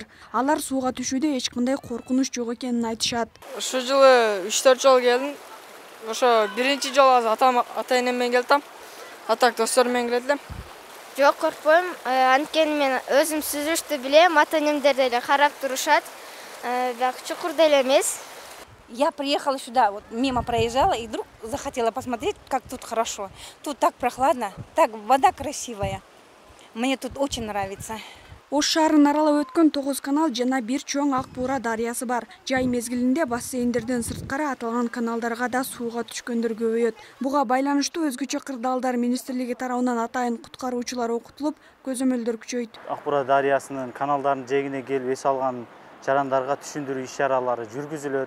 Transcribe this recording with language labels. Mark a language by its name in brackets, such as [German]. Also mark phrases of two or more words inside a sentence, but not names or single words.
[Kyrgyz] Алар сууга түшүүдө эч кандай коркунуч жок экенин айтышат. Ушул жылы 3-4 жолу келдим. Ошо биринчи жолу ата-энем менен келдим. Атак досторум менен келдим. Жок, коркпойм. Анткени мен өзүм сүзүштү билем, ата-энемдер деле карап турушат. Бирок чукур деле эмес. [Russian] Я приехала сюда, вот мимо проезжала, и вдруг захотела посмотреть, как тут хорошо. Тут так прохладно, так вода красивая. Мне тут очень нравится. [Kyrgyz] Ош шаарын аралап өткөн 9 канал жана бир чоң Ак Буура дарыясы бар. Жай мезгилинде бассейндерден сырткары аталган каналдарга да сууга түшкөндөр көбөйөт. Буга байланыштуу өзгөчө кырдаалдар министрлиги тарабынан атайын куткаруучулар окутулуп, көзөмөлдөр күчөйт. Ак Буура дарыясынын каналдарынын жээгине келип эс алган жарандарга түшүндүрүү иш-чаралары жүргүзүлөт.